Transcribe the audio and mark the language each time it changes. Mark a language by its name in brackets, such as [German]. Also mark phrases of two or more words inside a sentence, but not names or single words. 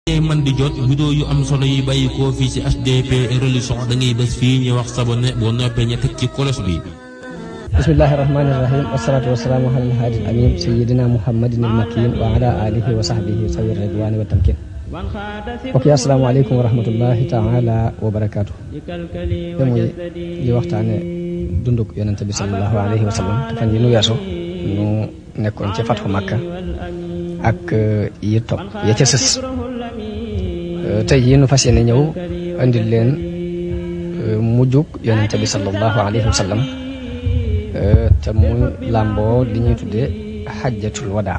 [Wolof] man di jot vidéo yu am solo yi bàyyi ko fii ci HDP religion da ngay bés fii ñu wax sabone boo noppee ñu teg ci kolos bi. [Arabic] بسم الله الرحمن الرحيم والصلاة والسلام على الهادي الأمين سيدنا محمد المكين وعلى آله وصحبه ذوي الرضوان والتمكين. ok السلام عليكم ورحمة الله تعالى وبركاته. [Wolof] muy li waxtaane dunduk yonent bi [Arabic] صلى الله عليه وسلم [Wolof] te fan yi nu weesu nu nekkoon ci [Arabic] فتح مكة [Wolof] ak yi topp ya ca sës. tey yi nu fas yéene ñëw andil leen mujjug yonent bi [Arabic] صلى الله عليه وسلم [Wolof] te muy làmboo li ñuy tuddee [Arabic] حجة الوداع.